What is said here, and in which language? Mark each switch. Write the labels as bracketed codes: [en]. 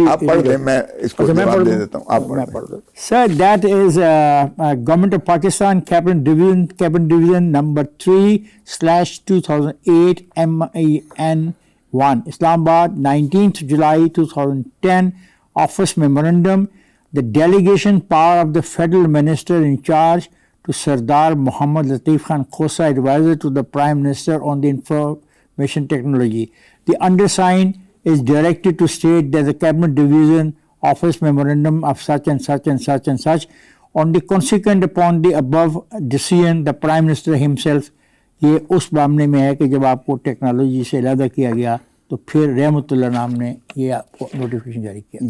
[ur] آپ پڑھ لیں, میں اس کو جواب دے دیتا ہوں, آپ پڑھ لیں. [en] Sir that is government of Pakistan cabinet division number 3/2008 MEN1 Islamabad 19 July 2010 Office Memorandum. The delegation power of the federal minister in charge to Sardar Mohammad Latif Khan Khosa, advisor to the Prime Minister on the information technology. The undersigned is directed to state that the Cabinet Division Office Memorandum of such and such and such and such on the consequent upon the above decision, the Prime Minister himself. [ur] یہ اس معاملے میں ہے کہ جب آپ کو technology سے علیحدہ کیا گیا تو پھر رحمت اللہ نام نے یہ آپ کو نوٹیفکیشن جاری کیا.